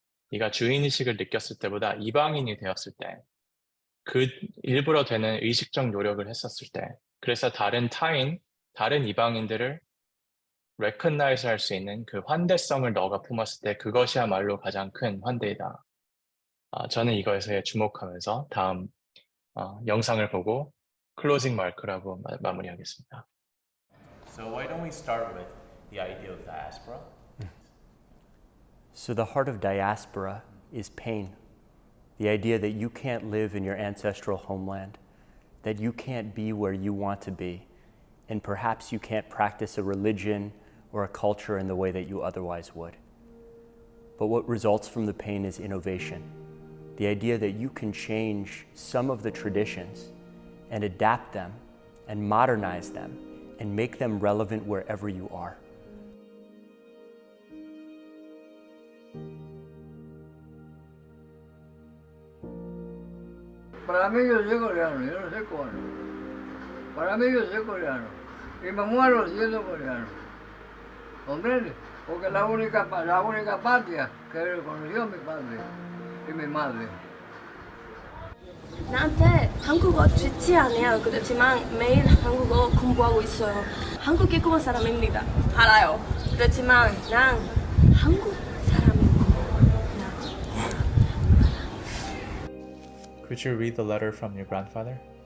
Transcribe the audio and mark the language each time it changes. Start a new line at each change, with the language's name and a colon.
Korean: 네가 주인의식을 느꼈을 때보다 이방인이 되었을 때, 그 일부러 되는 의식적 노력을 했었을 때, 그래서 다른 타인, 다른 이방인들을 recognize 할 수 있는 그 환대성을 너가 품었을 때 그것이야말로 가장 큰 환대이다. 저는 이거에서 주목하면서 다음 영상을 보고 클로징 마크라고 마무리하겠습니다.
English: So why don't we start with the idea of diaspora? So the heart of diaspora is pain. The idea that you can't live in your ancestral homeland, that you can't be where you want to be, and perhaps you can't practice a religion or a culture in the way that you otherwise would. But what results from the pain is innovation. The idea that you can change some of the traditions and adapt them and modernize them and make them relevant wherever you are.
Spanish: Para mí yo soy coreano, yo no soy cubano. Para mí yo soy coreano. Y me muero siendo coreano. ¿Comprende? Porque la única patria que reconoció mi padre y mi madre.
Korean: 나한테 한국어 좋지 않아요. 그렇지만 매일 한국어 공부하고 있어요. 한국에 꾸은 사람입니다. 알아요. 그렇지만 난 한국 사람입니다.
English: Could you read the letter from your grandfather?